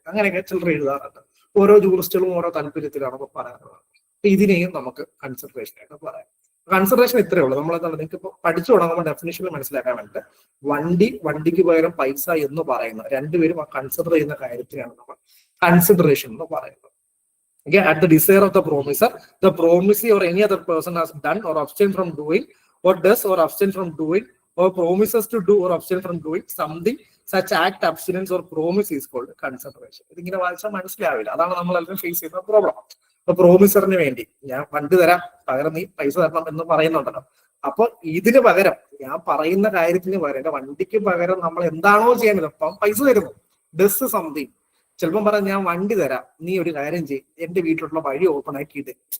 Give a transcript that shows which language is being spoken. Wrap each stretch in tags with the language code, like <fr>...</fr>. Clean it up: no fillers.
<ml>അങ്ങനെയൊക്കെ ചിലർ എഴുതാറുണ്ട്. ഓരോ ജൂറിസ്റ്റുകളും ഓരോ താല്പര്യത്തിലാണ് ഇപ്പൊ പറയാറുള്ളത്. ഇതിനെയും നമുക്ക് കൺസിഡറേഷൻ ആയിട്ട് പറയാം. കൺസിഡറേഷൻ ഇത്രയേ ഉള്ളൂ. നമ്മൾ എന്താണ് നിങ്ങൾക്ക് ഇപ്പൊ പഠിച്ചു തുടങ്ങുമ്പോൾ ഡെഫിനേഷനിൽ മനസ്സിലാക്കാൻ വേണ്ടിയിട്ട് വണ്ടിക്ക് പകരം പൈസ എന്ന് പറയുന്ന രണ്ടുപേരും കൺസിഡർ ചെയ്യുന്ന കാര്യത്തിലാണ് നമ്മൾ കൺസിഡറേഷൻ എന്ന് പറയുന്നത്.</ml> <en>Okay, at the desire of the promiser, the promisee or any other person has done or abstain from doing or does or abstain from doing or promises to do or abstain from doing something, such act, abstinence or promise is called consideration.</en> <ml>ഇതിങ്ങനെ വായിച്ചാൽ മനസ്സിലാവില്ല. അതാണ് നമ്മൾ എല്ലാവരും face ചെയ്യുന്ന problem. അപ്പൊ പ്രോമിസറിന് വേണ്ടി ഞാൻ വണ്ടി തരാം, പകരം നീ പൈസ തരണം എന്ന് പറയുന്നുണ്ടല്ലോ. അപ്പൊ ഇതിന് പകരം ഞാൻ പറയുന്ന കാര്യത്തിന് പകരം എന്റെ വണ്ടിക്ക് പകരം നമ്മൾ എന്താണോ ചെയ്യാൻ അപ്പം പൈസ തരുന്നു. Does something. ചിലപ്പം പറയാം ഞാൻ വണ്ടി തരാം, നീ ഒരു കാര്യം ചെയ്യും, എന്റെ വീട്ടിലുള്ള വഴി ഓപ്പൺ ആക്കിയിട്ട്.</ml>